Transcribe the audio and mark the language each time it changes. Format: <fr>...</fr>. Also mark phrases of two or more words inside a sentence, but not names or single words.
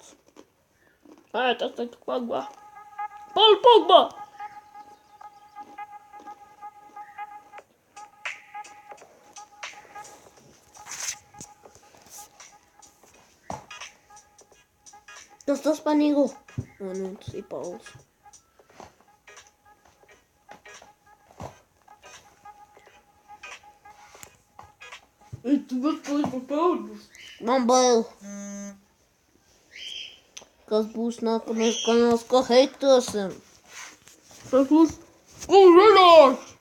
<en>Alright, that's like Pogba. Paul Pogba!</en> <de>Das ist Panigo. Und sie baut.</de> <pt>Tu gostou de todos? Mambel.</pt> <lv>Kas būs nākamais kanāls, ko heitosim? Tas būs Gorillas!</lv>